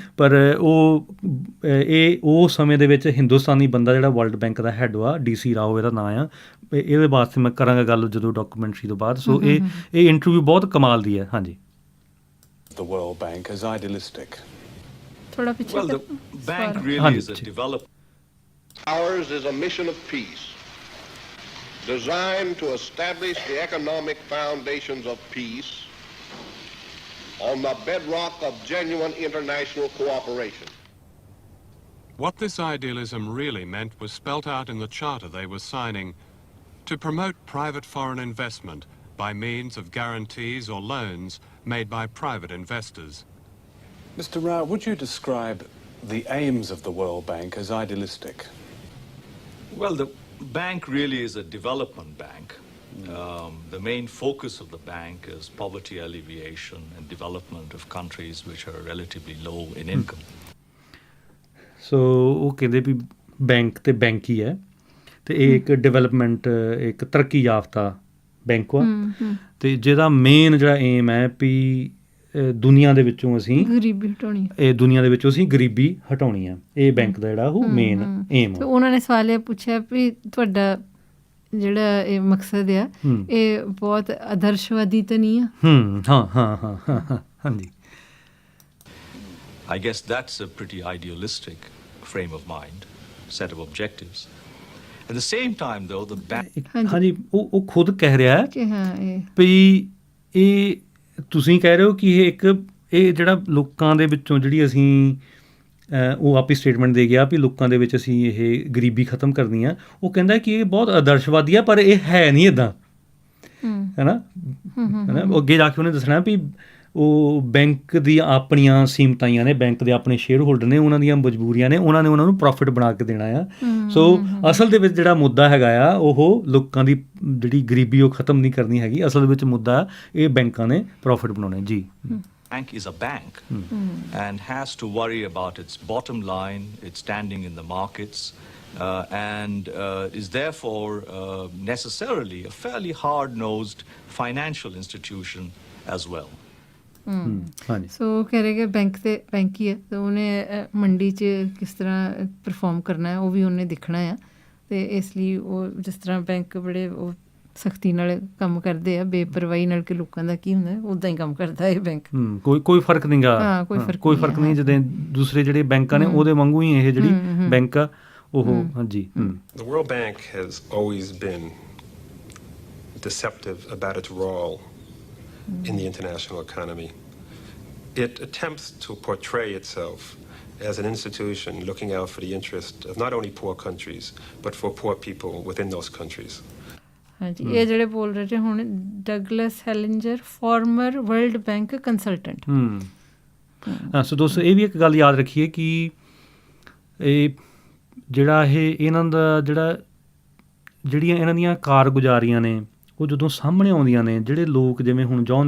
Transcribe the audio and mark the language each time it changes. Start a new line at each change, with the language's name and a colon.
Punjabi: ਪਰ ਉਹ ਸਮੇਂ ਦੇ ਵਿੱਚ ਹਿੰਦੁਸਤਾਨੀ ਬੰਦਾ ਜਿਹੜਾ ਵਰਲਡ ਬੈਂਕ ਦਾ ਹੈੱਡ ਵਾ, DC ਰਾਓ ਇਹਦਾ ਨਾਂ ਆ, ਇਹਦੇ ਵਾਸਤੇ ਮੈਂ ਕਰਾਂਗਾ ਗੱਲ ਜਦੋਂ ਡਾਕੂਮੈਂਟਰੀ ਤੋਂ ਬਾਅਦ। ਸੋ ਇਹ ਇੰਟਰਵਿਊ ਬਹੁਤ ਕਮਾਲ ਦੀ ਹੈ। ਹਾਂਜੀ।
English: The World Bank is idealistic.
Punjabi: ਥੋੜਾ ਪਿੱਛੇ।
English: Well, the bank really is a development. Ours is a mission of peace, designed to establish the economic foundations of peace on the bedrock of genuine international cooperation. What this idealism really meant was spelt out in the charter they were signing to promote private foreign investment by means of guarantees or loans made by private investors. Mr. Rao, would you describe the aims of the World Bank as idealistic? Well, the bank really is a development bank. The main focus of the bank is poverty alleviation and development of countries which are relatively low in income.
Punjabi: So ਉਹ ਕਹਿੰਦੇ ਵੀ bank ਤੇ bank ਹੀ ਹੈ ਤੇ ਇਹ ਇੱਕ development ਇੱਕ ਤਰੱਕੀ ਯਾਫਤਾ bank ਵਾ ਤੇ ਜਿਹਦਾ ਮੇਨ ਜਿਹੜਾ ਏਮ ਹੈ ਵੀ ਦੁਨੀਆ ਦੇ ਵਿੱਚੋਂ ਅਸੀਂ ਗਰੀਬੀ ਹਟਾਉਣੀ ਇਹ ਦੁਨੀਆ ਦੇ ਵਿੱਚੋਂ ਅਸੀਂ ਗਰੀਬੀ ਹਟਾਉਣੀ ਆ ਇਹ ਬੈਂਕ ਦਾ ਜਿਹੜਾ ਉਹ ਮੇਨ ਏਮ ਆ। ਉਹਨਾਂ ਨੇ ਸਵਾਲ ਇਹ ਪੁੱਛਿਆ ਵੀ ਤੁਹਾਡਾ ਜਿਹੜਾ ਇਹ ਮਕਸਦ ਆ ਇਹ ਬਹੁਤ ਆਦਰਸ਼ਵਾਦੀ ਤਾਂ ਨਹੀਂ ਆ? ਹਾਂ ਹਾਂਜੀ।
English: I guess that's a pretty idealistic frame of mind, set of objectives. At the same time, though, the bank...
Punjabi: ਹਾਂਜੀ ਉਹ ਖੁਦ ਕਹਿ ਰਿਹਾ ਹੈ ਕਿ ਹਾਂ ਵੀ ਇਹ ਤੁਸੀਂ ਕਹਿ ਰਹੇ ਹੋ ਕਿ ਇਹ ਜਿਹੜਾ ਲੋਕਾਂ ਦੇ ਵਿੱਚੋਂ ਜਿਹੜੀ ਅਸੀਂ ਉਹ ਆਪੀ ਸਟੇਟਮੈਂਟ ਦੇ ਗਿਆ ਵੀ ਲੋਕਾਂ ਦੇ ਵਿੱਚ ਅਸੀਂ ਇਹ ਗਰੀਬੀ ਖਤਮ ਕਰਨੀ ਆ। ਉਹ ਕਹਿੰਦਾ ਕਿ ਇਹ ਬਹੁਤ ਆਦਰਸ਼ਵਾਦੀ ਆ ਪਰ ਇਹ ਹੈ ਨਹੀਂ ਇੱਦਾਂ ਹੈ ਨਾ ਅੱਗੇ ਜਾ ਕੇ ਉਹਨੇ ਦੱਸਣਾ ਵੀ ਉਹ ਬੈਂਕ ਦੀਆਂ ਆਪਣੀਆਂ ਸੀਮਤਾਈਆਂ ਨੇ ਬੈਂਕ ਦੇ ਆਪਣੇ ਸ਼ੇਅਰ ਹੋਲਡਰ ਨੇ ਉਹਨਾਂ ਦੀਆਂ ਮਜਬੂਰੀਆਂ ਨੇ ਉਹਨਾਂ ਨੂੰ ਪ੍ਰੋਫਿਟ ਬਣਾ ਕੇ ਦੇਣਾ ਆ। ਸੋ ਅਸਲ ਦੇ ਵਿੱਚ ਜਿਹੜਾ ਮੁੱਦਾ ਹੈਗਾ ਆ ਉਹ ਲੋਕਾਂ ਦੀ ਜਿਹੜੀ ਗਰੀਬੀ ਉਹ ਖਤਮ ਨਹੀਂ ਕਰਨੀ ਹੈਗੀ। ਅਸਲ ਵਿੱਚ ਮੁੱਦਾ ਇਹ ਬੈਂਕਾਂ ਨੇ ਪ੍ਰੋਫਿਟ ਬਣਾਉਣੇ ਜੀ।
English: Bank is a bank and has to worry about its bottom line, its standing in the markets, and is therefore necessarily a fairly hard-nosed financial institution as well.
Punjabi: ਸੋ ਕਹਿ ਰਹੇ ਕਿ ਬੈਂਕ ਤੇ ਬੈਂਕ ਹੀ ਹੈ ਤੇ ਉਹਨੇ ਮੰਡੀ 'ਚ ਕਿਸ ਤਰ੍ਹਾਂ ਪਰਫੋਰਮ ਕਰਨਾ ਹੈ ਉਹ ਵੀ ਉਹਨੇ ਦੇਖਣਾ ਆ ਤੇ ਇਸ ਲਈ ਉਹ ਜਿਸ ਤਰ੍ਹਾਂ ਬੈਂਕ ਬੜੇ ਉਹ ਸਖਤੀ ਨਾਲ ਕੰਮ ਕਰਦੇ ਆ ਬੇਪਰਵਾਹੀ ਨਾਲ ਕਿ ਲੋਕਾਂ ਦਾ ਕੀ ਹੁੰਦਾ ਉੱਦਾਂ ਹੀ ਕੰਮ ਕਰਦਾ ਇਹ ਬੈਂਕ। ਕੋਈ ਫਰਕ ਨਹੀਂ ਗਾ ਕੋਈ ਫਰਕ ਨਹੀਂ ਜਿੱਦਾਂ ਦੂਸਰੇ ਜਿਹੜੇ ਬੈਂਕਾਂ ਨੇ ਉਹਦੇ ਵਾਂਗੂ ਹੀ ਇਹ ਜਿਹੜੀ ਬੈਂਕ ਆ ਉਹ ਹਾਂਜੀ।
English: The World Bank has always been deceptive about its role in the international economy. It attempts to portray itself as an institution looking out for the interest of not only poor countries but for poor people within those countries.
Punjabi: ਹਾਂਜੀ ਇਹ ਜਿਹੜੇ ਬੋਲ ਰਹੇ ਨੇ ਹੁਣ Douglas ਹੈਲਿੰਜਰ farmer world bank consultant. ਸੋ ਦੋਸਤੋ ਇਹ ਵੀ ਇੱਕ ਗੱਲ ਯਾਦ ਰੱਖੀਏ ਕਿ ਇਹ ਜਿਹੜਾ ਇਹਨਾਂ ਦਾ ਜਿਹੜੀਆਂ ਇਹਨਾਂ ਦੀਆਂ ਕਾਰਗੁਜ਼ਾਰੀਆਂ ਨੇ ਉਹ ਜਦੋਂ ਸਾਹਮਣੇ ਆਉਂਦੀਆਂ ਨੇ ਜਿਹੜੇ ਲੋਕ ਜਿਵੇਂ ਹੁਣ